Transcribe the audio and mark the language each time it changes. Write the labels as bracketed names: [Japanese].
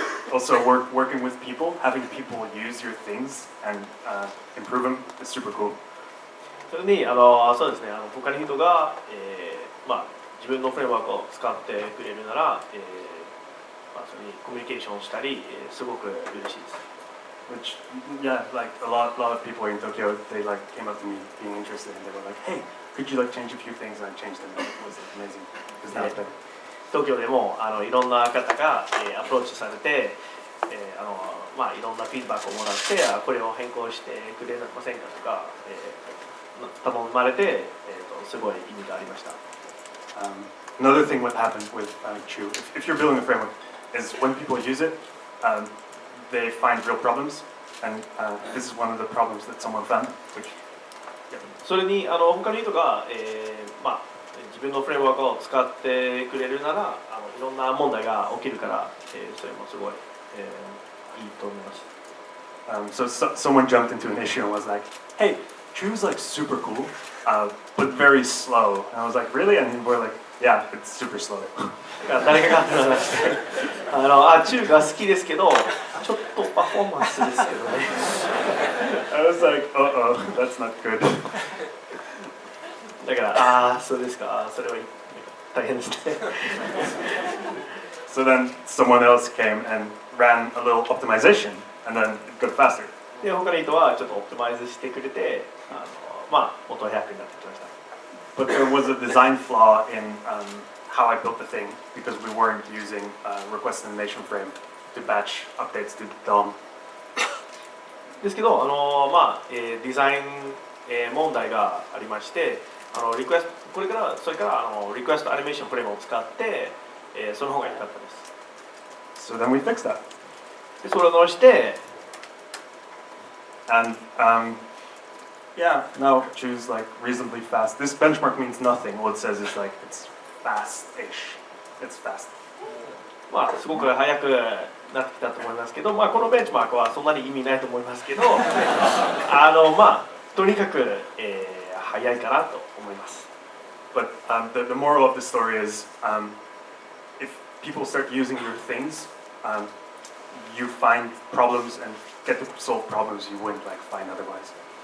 [English] Also, working with people, having people use your things and improve them is super cool. [Japanese] それにそうですね他の人が、自分のフレームワークを使ってくれるなら、それにコミュニケーションしたり、すごく嬉しいです。 [English] Which, yeah, like a lot of people in Tokyo, they like came up to me being interested, and they were like, "Hey, could you like change a few things?" And I changed them, and it was like, amazing. Because now it's better. [Japanese] 東京でもいろんな方が、アプローチされて、いろんなフィードバックをもらってこれを変更してくれませんかとか、頼まれて、すごい意味がありました。 [English] Another thing what happens with Chu, if you're building a framework, is when people use it, they find real problems, and this is one of the problems that someone found. Which, yeah. [Japanese] それに他の人が、自分のフレームワークを使ってくれるならいろんな問題が起きるから、それもすごい、いいと思います。 [English] So someone jumped into an issue and was like, "Hey, Chu's like super cool, but very slow." And I was like, "Really?" And we're like, "Yeah, it's super slow." [Japanese] 誰かが話して中が好きですけどちょっとパフォーマンスですけどね。 [English] I was like, "Uh-oh, that's not good." [Japanese] だからそうですかそれは大変ですね。 [English] So then someone else came and ran a little optimization, and then it got faster. [Japanese] で他の人はちょっとオプティマイズしてくれてもっと早くになってきました。 [English] But there was a design flaw in how I built the thing because we weren't using request animation frame to batch updates to DOM. [Japanese] ですけどデザイン、問題がありましてリクエストそれからリクエストアニメーションフレームを使って、その方が良かったです。 [English] So then we fixed that. [Japanese] でそれを直して、 [English] and yeah, now choose like reasonably fast. This benchmark means nothing. All it says is like it's fast-ish. It's fast. [Japanese] すごく早くなってきたと思いますけど、このベンチマークはそんなに意味ないと思いますけど、とにかく、早いかなと思います。 [English] But the moral of the story is, if people start using your things, you find problems and get to solve problems you wouldn't like find otherwise.